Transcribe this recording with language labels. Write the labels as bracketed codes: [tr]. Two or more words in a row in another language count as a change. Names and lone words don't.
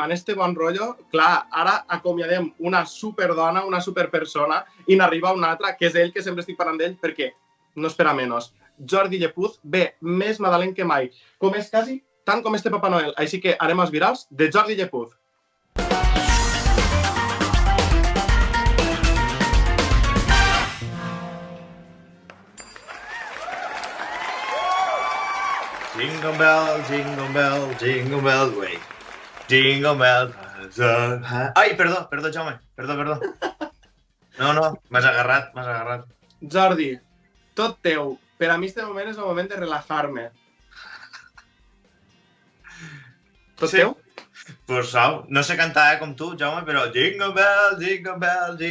[ca] En este bon rotllo, clar, ara acomiadem una superdona, una superpersona, i n'arriba una altra, que és ell, que sempre estic parlant d'ell, perquè no espera menys. Jordi Llepuz ve més nadalenc que mai. Com és quasi tant com este Papa Noel. Així que harem els virals de Jordi Llepuz. [en] Jingle bell, jingle bell, jingle bell way. Jingle bell. [ca] Ai, perdó, Jaume. Perdó. No, m'has agarrat. Jordi, tot teu. Per a mi este moment és el moment de relajar-me. Tot teu? Pues no sé cantar com tu, Jaume, però [en] jingle bell, jingle bell, jingle...